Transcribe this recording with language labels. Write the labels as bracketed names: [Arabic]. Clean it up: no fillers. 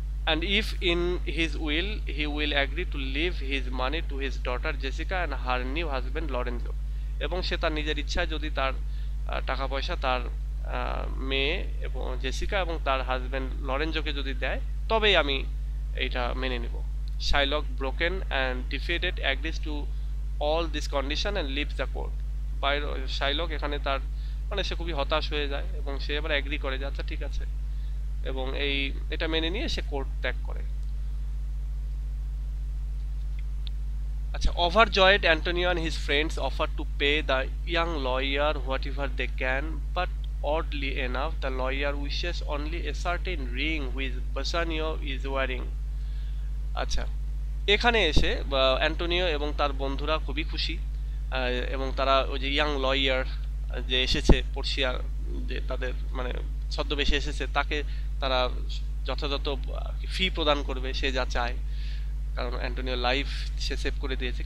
[English] And if in his will he will agree to leave his money to his daughter Jessica and her new husband Lorenzo, [Bangla] এবং সে তার নিজের ইচ্ছায় যদি তার টাকা পয়সা তার মেয়ে এবং জেসিকা এবং তার হাজব্যান্ড লরেঞ্জোকে যদি দেয়, তবেই আমি এইটা মেনে নেব। [English] Shylock, broken and defeated, agrees to all this condition and leaves the court. [Bangla] Shylock এখানে তার মানে সে খুবই হতাশ হয়ে যায়, এবং সে এবার এগ্রি করে যে আচ্ছা ঠিক আছে, এবং এটা মেনে নিয়ে সে কোর্ট ত্যাগ করে। [English] আচ্ছা, overjoyed, Antonio and his friends offer to pay the young lawyer whatever they can, but oddly enough the lawyer wishes only a certain ring which Bassanio is wearing. [Bangla] আচ্ছা, এখানে এসে অ্যান্টোনিও এবং তার বন্ধুরা খুবই খুশি, এবং তারা ওই যে ইয়াং লয়ার যে এসেছে পর্ষিয়ার, যে তাদের মানে ছদ্মবেশে এসেছে, তাকে তারা যথাযথ ফি প্রদান করবে, সে যা চায়, কারণ অ্যান্টোনিও লাইফ সে সেভ করে দিয়েছে।